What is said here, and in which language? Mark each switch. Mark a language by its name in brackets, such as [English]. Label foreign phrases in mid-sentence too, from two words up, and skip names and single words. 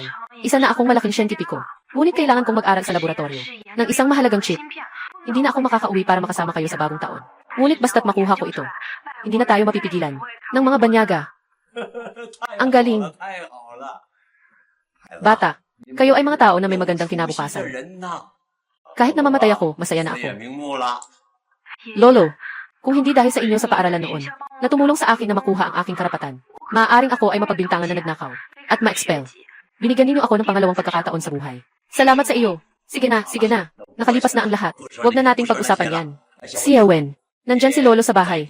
[Filipino] Isa na akong malaking siyentipiko. Ngunit kailangan kong mag-aral sa laboratorio ng isang mahalagang chip. Hindi na ako makakauwi para makasama kayo sa bagong taon. Ngunit basta't makuha ko ito, hindi na tayo mapipigilan ng mga banyaga. Ang galing. [Chinese] 太好了， [Filipino] Bata, kayo ay mga tao na may magandang [Chinese] 这 [Filipino] kinabukasan. [Chinese] 人呐， [Filipino] Kahit na mamatay ako, masaya na [Chinese] 死也 [Filipino] ako. [Chinese] 瞑目了。 [Filipino] Lolo, kung hindi dahil sa inyo sa paaralan noon, na tumulong sa akin na makuha ang aking karapatan, maaaring ako ay mapagbintangan na nagnakaw at ma-expel. Binigyan ninyo ako ng pangalawang pagkakataon sa buhay. Salamat sa iyo. Sige na, sige na. Nakalipas na ang lahat. Huwag na nating pag-usapan yan. Xiaowen, nandyan si Lolo sa bahay.